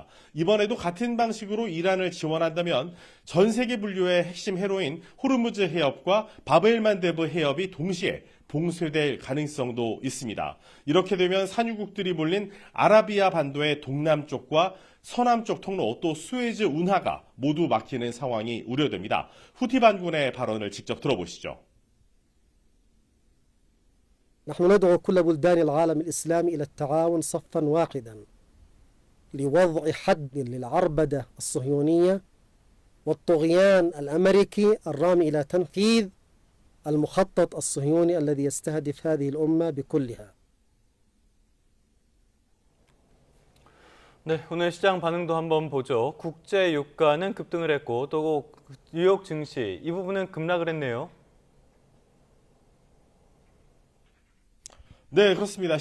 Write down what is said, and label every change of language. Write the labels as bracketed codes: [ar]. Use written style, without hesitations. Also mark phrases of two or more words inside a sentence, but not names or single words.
[ko] 이번에도 같은 방식으로 이란을 지원한다면 전 세계 분류의 핵심 해로인 호르무즈 해협과 바벨만데브 해협이 동시에 봉쇄될 가능성도 있습니다. 이렇게 되면 산유국들이 몰린 아라비아 반도의 동남쪽과 서남쪽 통로 또 수에즈 운하가 모두 막히는 상황이 우려됩니다. 후티 반군의 발언을 직접 들어보시죠. [ar] نحن ندعو كل بلدان العالم الإسلامي إلى التعاون صفا واحدا لوضع حد للعربدة الصهيونية والطغيان الأمريكي الرامي إلى تنفيذ المخطط الصهيوني الذي يستهدف هذه الأمة بكلها. [ko] 네, 오늘 시장 반응도 한번 보죠. 국제 유가는 급등을 했고 또 뉴욕 증시 이 부분은 급락을 했네요. 네, 그렇습니다.